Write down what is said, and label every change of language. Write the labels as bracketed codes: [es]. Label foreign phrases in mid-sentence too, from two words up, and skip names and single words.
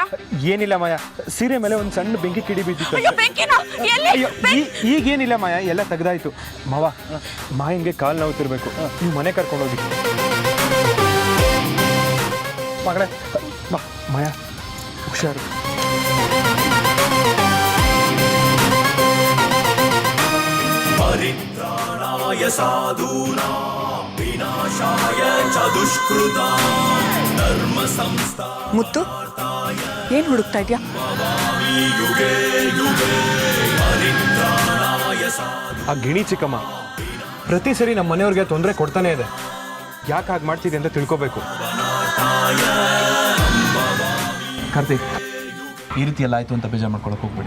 [kn] ಏನಿಲ್ಲ ಮಾಯ, ಸೀರೆ ಮೇಲೆ ಒಂದು ಸಣ್ಣ ಬೆಂಕಿ ಕಿಡಿ ಬಿದ್ದಿತ್ತು. ಅಯ್ಯೋ ಬೆಂಕಿನ ಎಲ್ಲಿ? ಅಯ್ಯೋ ಈಗೇನಿಲ್ಲ ಮಾಯ, ಎಲ್ಲ ತೆಗ್ದಾಯ್ತು. ಮಾಯಂಗೆ ಕಾಲು ನೋವುತ್ತಿರ್ಬೇಕು, ನೀವು ಮನೆ ಕರ್ಕೊಂಡೋಗಿ. ಮಗಳೇ ಬಾ ಮಾಯ, ಹುಷಾರು. [sa] ಪರಿತ್ರಾಣಾಯ ಸಾಧೂನಾಂ ವಿನಾಶಾಯ ಚ ದುಷ್ಕೃತಾಂ ಧರ್ಮ ಸಂಸ್ಥಾಪನಾಯ [kn] ಮುತ್ತು ಏನ್ ಹುಡುಕ್ತಾ ಇದ್ಯಾ? [sa] ಯುಗೇ ಯುಗೇ ಪರಿತ್ರಾಣಾಯ ಸಾಧು. [kn] ಆ ಗಿಣಿ ಚಿಕ್ಕಮ್ಮ ಪ್ರತಿ ಸರಿ ನಮ್ಮ ಮನೆಯವ್ರಿಗೆ ತೊಂದರೆ ಕೊಡ್ತಾನೆ ಇದೆ. ಯಾಕೆ ಹಾಗೆ ಮಾಡ್ತಿದೆ ಅಂತ ತಿಳ್ಕೊಬೇಕು. ಕಾರ್ತಿಕ್, ಈ ರೀತಿ ಎಲ್ಲ ಆಯ್ತು ಅಂತ ಬೇಜಾರು ಮಾಡ್ಕೊಳಕ್ಕೆ ಹೋಗ್ಬೇಡಿ.